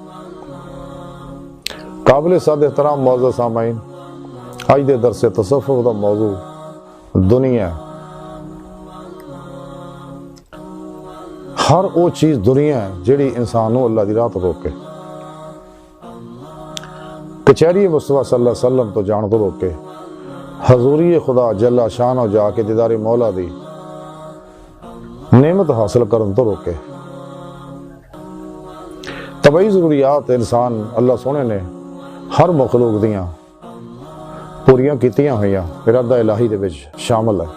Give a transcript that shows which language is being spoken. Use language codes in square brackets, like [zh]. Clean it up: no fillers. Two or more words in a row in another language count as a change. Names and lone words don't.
[pa] قابلِ صد احترام موجود سامعین اج دے درسِ تصوف دا موضوع دنیا ہر وہ چیز دنیا ہے جیہڑی انسان نوں اللہ دی راہ توں روکے کچہری مصطفیٰ [ar] صلى الله عليه وسلم [pa] توں جان توں روکے حضوری خدا [ar] جل شانه [pa] جا کے دیدارِ مولا دی نعمت حاصل کرن توں روکے. طبعی ضروریات انسان اللہ سوہنے نے ہر مخلوق دیاں پوریاں کیتیاں ہوئیاں ارادہ الٰہی دے وچ شامل ہے.